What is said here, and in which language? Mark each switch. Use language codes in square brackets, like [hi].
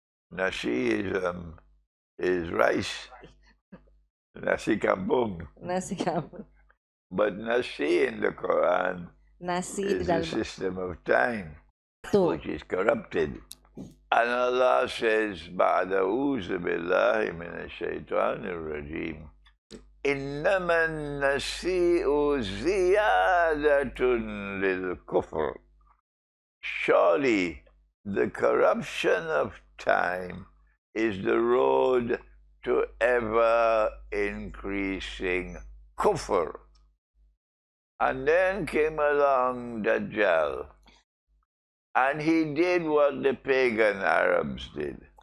[en] Nasi is rice. Nasi kampung. [ms] Nasi kampung. [en] But nasi in the Quran is the system of time, which is corrupted. And Allah says, [ar] بَعْدَ أُوزُ بِاللَّهِ مِنَ الشَّيْطَانِ الرَّجِيمِ إِنَّمَا النَّسِيءُ زِيَادَةٌ لِلْكُفْرِ. [en] Surely the corruption of time is the road to ever increasing kufr. And then came along Dajjal. And he did what the pagan Arabs did.